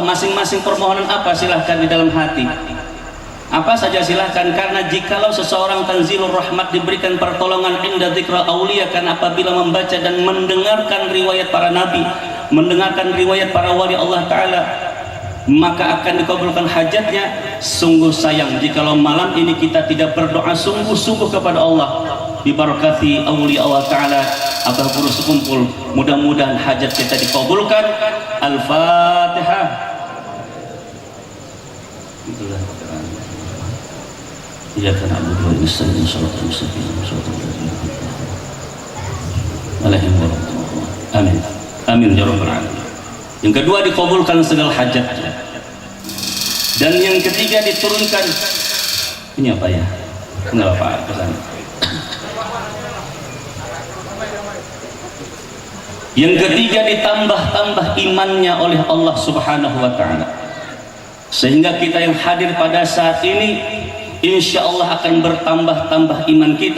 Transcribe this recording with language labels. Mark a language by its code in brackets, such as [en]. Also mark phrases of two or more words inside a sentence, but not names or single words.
[id] Masing-masing permohonan apa silahkan di dalam hati, apa saja silahkan, karena jikalau seseorang [ar] تنزل الرحمة, [id] diberikan pertolongan [ar] عند ذكر الأولياء, [id] karena apabila membaca dan mendengarkan riwayat para nabi, mendengarkan riwayat para wali Allah Ta'ala, maka akan dikabulkan hajatnya. Sungguh sayang jikalau malam ini kita tidak berdoa sungguh-sungguh kepada Allah, dibarakati [ar] أولياء الله تعالى, [id] Abah Guru sekumpul. Mudah-mudahan hajat kita dikabulkan. Al-Fatihah. [ar] إياك نعبد وإياك نستعين، الصراط المستقيم، صراط الذين أنعمت عليهم غير المغضوب عليهم. آمين. آمين يا رب العالمين. [id] Yang kedua, dikabulkan segala hajatnya. Dan yang ketiga, diturunkan, ini apa ya? Enggak apa-apa kesana. Yang ketiga, ditambah-tambah imannya oleh Allah [ar] سبحانه وتعالى, [id] sehingga kita yang hadir pada saat ini [ar] إن شاء الله [id] akan bertambah-tambah iman kita.